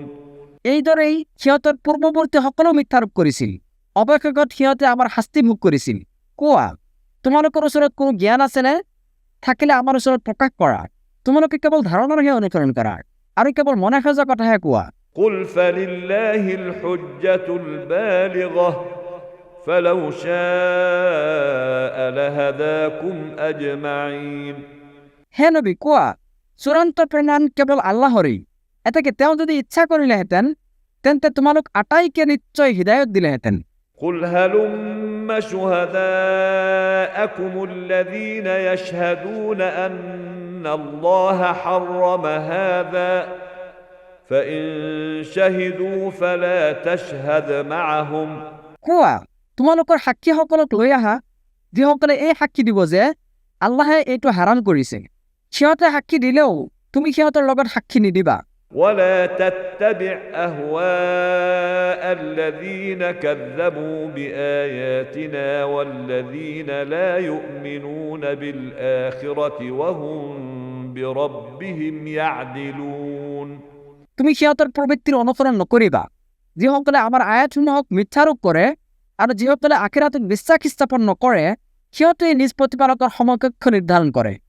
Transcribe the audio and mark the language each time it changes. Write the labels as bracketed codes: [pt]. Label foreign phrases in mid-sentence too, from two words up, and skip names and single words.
[as] এইদৰেই সিহঁতৰ পূৰ্বৱৰ্তীসকলেও মিথ্যাৰোপ কৰিছিল অৱশেষত সিহঁতে আমাৰ শাস্তি ভোগ কৰিছিল কোৱা তোমালোকৰ ওচৰত কোনো জ্ঞান আছেনে থাকিলে আমাৰ ওচৰত প্ৰকাশ কৰা তোমালোকে কেৱল ধাৰণাৰহে অনুসৰণ কৰা আৰু কেৱল মনে সজা কথাহে কোৱা [ar] قل فلله الحجة البالغة فلو شاء لهداكم أجمعين [as] হে নবী কোৱা চূড়ান্ত প্ৰেৰণ কেৱল আল্লাহৰেই এটাকে তেওঁ যদি ইচ্ছা কৰিলেহেঁতেন তেন্তে তোমালোক আটাইকে নিশ্চয় হৃদায়ত দিলেহেঁতেন [ar] قل هلم شهداءكم الذين يشهدون أن الله حرم هذا فإن شهدوا فلا تشهد معهم [as] কোৱা তোমালোকৰ সাক্ষীসকলক লৈ আহা যিসকলে এই সাক্ষী দিব যে আল্লাহে এইটো হাৰাম কৰিছে সিহঁতে সাক্ষী দিলেও তুমি সিহঁতৰ লগত সাক্ষী নিদিবা [ar] ولا تتبع أهواء الذين كذبوا بآياتنا والذين لا يؤمنون بالآخرة وهم بربهم يعدلون [as] তুমি সিহঁতৰ প্ৰবৃত্তিৰ অনুসৰণ নকৰিবা যিসকলে আমাৰ আয়াতসমূহক মিথ্যাৰোপ কৰে আৰু যিসকলে আখিৰাতত বিশ্বাস স্থাপন নকৰে সিহঁতে নিজ প্ৰতিপালকৰ সমকক্ষ নিৰ্ধাৰণ কৰে